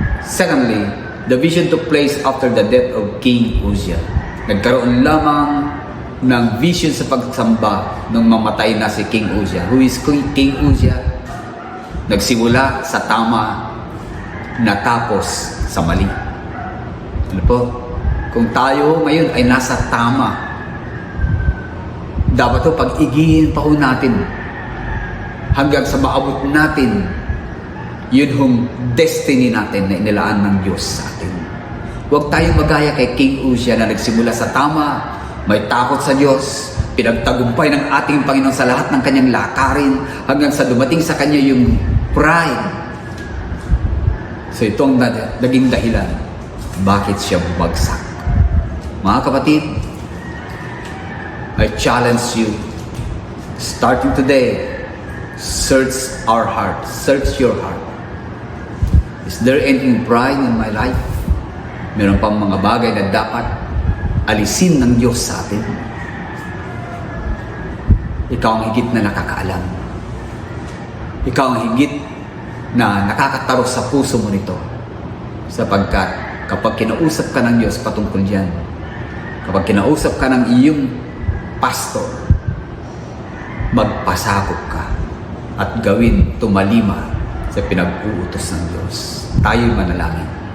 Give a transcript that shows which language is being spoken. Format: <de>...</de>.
<en>Secondly, the vision took place after the death of King Uzziah.</en> <tl>Nagkaroon lamang ng vision sa pagsamba nung mamatay na si King Uzziah.</tl> <en>Who is King Uzziah?</en> <tl>Nagsimula sa tama, natapos sa mali. Ano po? Kung tayo ngayon ay nasa tama, dapat ito pag-igihin pa ho natin hanggang sa maabot natin yun hong destiny natin na inilaan ng Diyos sa atin. Huwag tayong magaya kay King Uzziah na nagsimula sa tama, may takot sa Diyos, pinagtagumpay ng ating Panginoon sa lahat ng kanyang lakarin hanggang sa dumating sa kanya yung pride. So itong naging dahilan bakit siya bumagsak. Mga kapatid,</tl> <en>I challenge you, starting today, search our heart, search your heart. Is there anything pride in my life?</en> <tl>Meron pang mga bagay na dapat alisin ng Diyos sa atin. Ikaw ang higit na nakakaalam. Ikaw ang higit na nakakataro sa puso mo nito. Sapagkat kapag kinausap ka ng Diyos patungkol dyan, kapag kinausap ka ng iyong pastor, magpasakop ka at gawin tumalima sa pinag-uutos ng Diyos. Tayo'y manalangin.</tl>